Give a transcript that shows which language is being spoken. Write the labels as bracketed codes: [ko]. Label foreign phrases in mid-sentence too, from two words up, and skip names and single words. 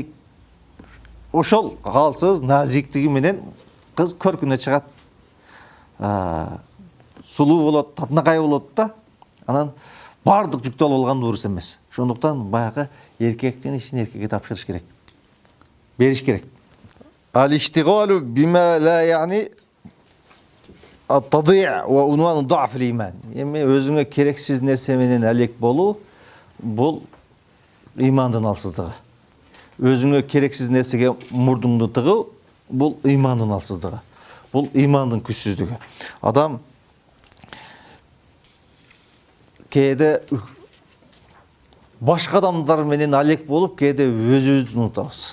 [ky] Ошол алсыз, назиктиги менен кыз көркүнө чыгат. Сулуу болот, татынакай болот да. Анан бардык жүктү алып алган дурус эмес. Ошондуктан баягы эркектин ишин эркекке тапшырыш керек. Бериш керек. [ar] الاشتغال بما لا يعني التضييع وعنوان ضعف الإيمان. [ky] Эми өзүңө керексиз нерсе менен алек болуу бул имандын алсыздыгы. Өзүңө керексиз нерсеге мурдуңду тыгуу бул имандын алсыздыгы. Бул имандын күчсүздүгү. Адам кээде башка адамдар менен алек болуп, кээде өзүбүздү унутабыз.